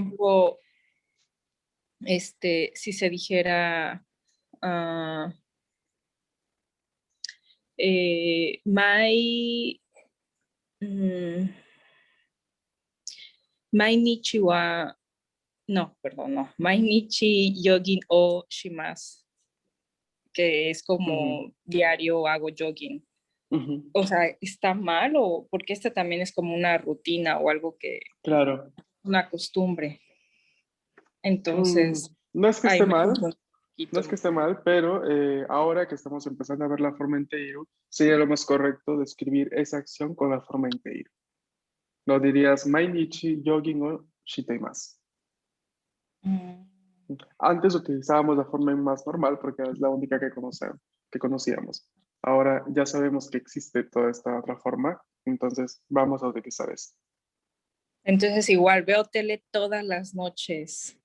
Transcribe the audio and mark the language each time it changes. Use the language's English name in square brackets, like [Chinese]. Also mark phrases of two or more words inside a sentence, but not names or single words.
[Spanish] ejemplo, si se dijera, ah, my, mm, [Japanese] 毎日は, [Spanish] no, perdón, no. [Japanese] 毎日ジョギングをします, [Spanish] que es Ujú. como diario hago jogging. Ujú. O sea, ¿está mal o porque esta también es como una rutina o algo que, Claro. una costumbre? Mm, Entonces, no es que ahí esté me mal, confundo un no poquito. es que esté mal, pero ahora que estamos empezando a ver la forma en Teiru, sería lo más correcto describir esa acción con la forma en Teiru. No dirías [Japanese] 毎日ジョギングをしています. [Spanish] Mm, Antes utilizábamos la forma más normal porque es la única que conocíamos. Ahora ya sabemos que existe toda esta otra forma, entonces vamos a utilizar esta. Entonces, igual veo tele todas las noches.